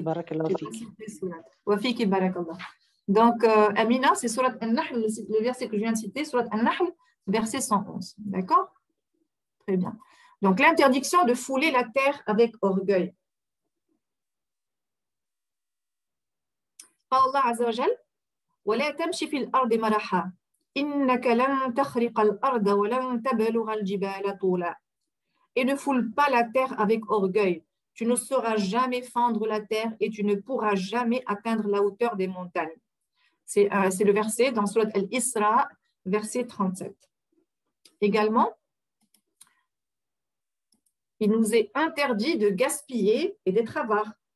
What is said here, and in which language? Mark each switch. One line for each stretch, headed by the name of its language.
Arabic: Barakallahu fik. Wa fiki barakallah.
French: Donc, Amina, c'est Sourate An-Nahl, le verset que je viens de citer, Sourate An-Nahl, verset 111. D'accord? Très bien. Donc, l'interdiction de fouler la terre avec orgueil.
Arabic: Allah Azza wa Jal, ولا تمشي في الأرض مرحا إنك لن تخرق الأرض ولن تبلغ الجبال طولا.
French: Et ne foule pas la terre avec orgueil. Tu ne sauras jamais fendre la terre et tu ne pourras jamais atteindre la hauteur des montagnes. C'est le verset dans Surat Al-Isra, verset 37. Également, il nous est interdit de gaspiller et d'être avare.